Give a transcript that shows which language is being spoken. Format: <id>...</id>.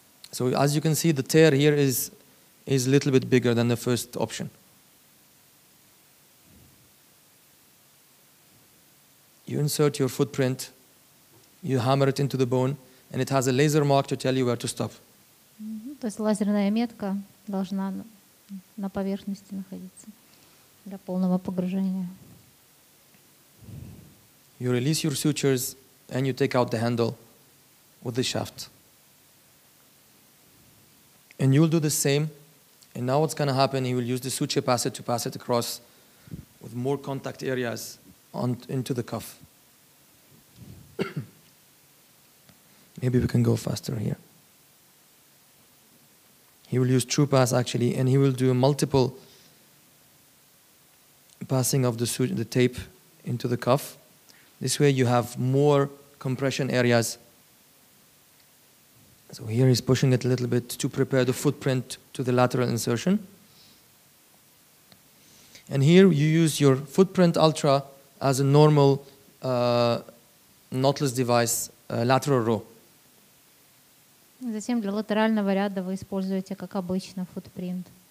<en>So as you can see, the tear here is a little bit bigger than the first option. You insert your footprint, you hammer it into the bone, and it has a laser mark to tell you where to stop.</en> <ru>То есть лазерная метка должна на поверхности находиться для полного погружения.</ru> <en>You release your sutures, and you take out the handle with the shaft. And you'll do the same. And now what's going to happen, he will use the suture passer to pass it across with more contact areas into the cuff. Maybe we can go faster here. He will use true pass actually, and he will do multiple passing of the tape into the cuff. This way you have more compression areas. So here he's pushing it a little bit to prepare the footprint to the lateral insertion. And here you use your footprint ultra as a normal knotless device, lateral row.</en> <ru>Затем для латерального ряда вы используете, как обычно, футпринт.</ru>